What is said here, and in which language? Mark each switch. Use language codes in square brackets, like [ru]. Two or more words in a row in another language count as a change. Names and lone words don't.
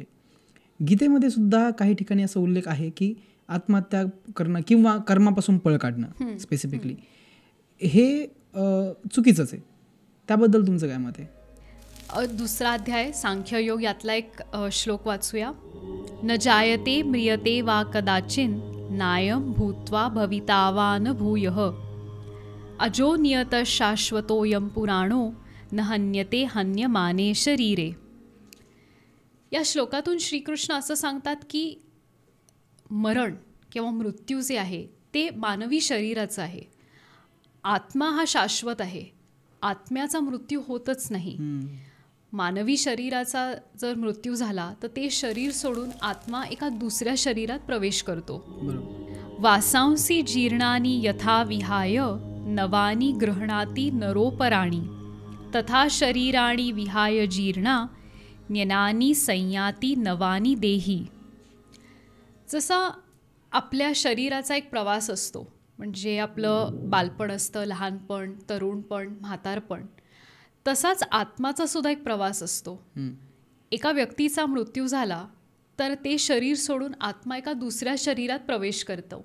[mr] गीतेमध्ये सुद्धा काही ठिकाणी असा उल्लेख आहे की आत्महत्या करणं किंवा कर्मापासून पळ काढणं स्पेसिफिकली हे चुकीचंच आहे. त्याबद्दल तुमचं काय मत आहे? दुसरा अध्याय सांख्ययोग यातला एक श्लोक वाचूया. [sa] न जायते म्रियते वा कदाचिन नायम भूत्वा भवितावान भूयः अजो नियत शाश्वतोयम पुराणो न हन्यते हन्यमाने शरीरे. [mr] या श्लोकातून श्रीकृष्ण असं सांगतात की मरण किंवा मृत्यू जे आहे ते मानवी शरीराचं आहे. आत्मा हा शाश्वत आहे. आत्म्याचा मृत्यू होतच नाही. मानवी शरीराचा जर मृत्यू झाला तर ते शरीर सोडून आत्मा एका दुसऱ्या शरीरात प्रवेश करतो. [sa] वासांसी जीर्णानी यथा विहाय नवानी गृह्णाती नरोपराणी तथा शरीराणी विहाय जीर्णा न्यनानी संयाती नवानी देही. [mr] जसा आपल्या शरीराचा एक प्रवास असतो, म्हणजे आपलं बालपण असतं, लहानपण, तरुणपण, म्हातारपण, तसाच आत्माचा सुद्धा एक प्रवास असतो. एका व्यक्तीचा मृत्यू झाला तर ते शरीर सोडून आत्मा एका दुसऱ्या शरीरात प्रवेश करतो.